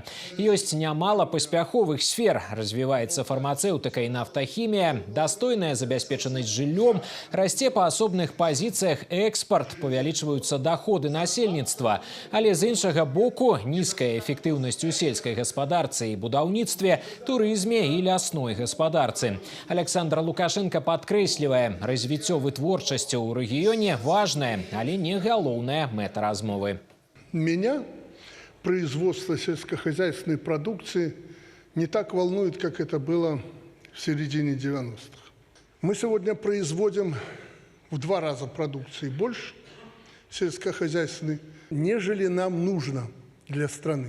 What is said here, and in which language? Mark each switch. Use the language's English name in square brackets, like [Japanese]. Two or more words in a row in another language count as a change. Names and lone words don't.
[Belarusian] Ёсць нямала паспяховых сфер. Развіваецца фармацэўтыка і нафтахімія, дастойная забяспечанасць жыллём, расце па асобных пазіцыях экспарт, павялічваюцца даходы насельніцтва. Але з іншага боку, нізкая эфектыўнасць у сельскай гаспадарцы і будаўніцтве, турызме і лясной гаспадарцы. Александр Лукашенко падкрэслівае, развіццё вытворчасці ў рэгіёне важная, але не галоўная мэта размовы. [Russian] Меня производство сельскохозяйственной продукции не так волнует, как это было в середине 90-х. Мы сегодня производим в 2 раза продукции больше сельскохозяйственной, нежели нам нужно для страны.